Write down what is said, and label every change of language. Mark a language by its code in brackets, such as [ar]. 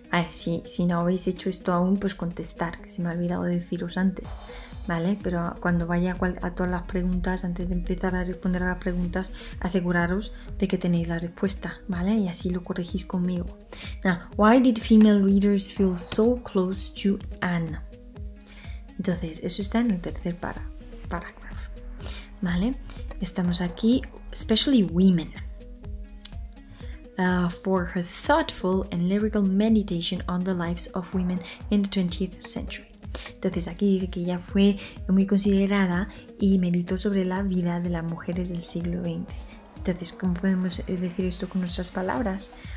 [es] Si no habéis hecho esto aún, pues contestar, que se me ha olvidado de deciros antes, ¿vale? Pero cuando vaya a todas las preguntas, antes de empezar a responder a las preguntas, aseguraros de que tenéis la respuesta, ¿vale? Y así lo corregís conmigo. [en] Now, why did female readers feel so close to Anne? [es] Entonces, eso está en el tercer parágrafo, ¿vale? Estamos aquí, [en] especially women. For her thoughtful and lyrical meditation on the lives of women in the 20th century. [es] Entonces aquí dice que ella fue muy considerada y meditó sobre la vida de las mujeres del siglo XX. Entonces, ¿cómo podemos decir esto con nuestras palabras?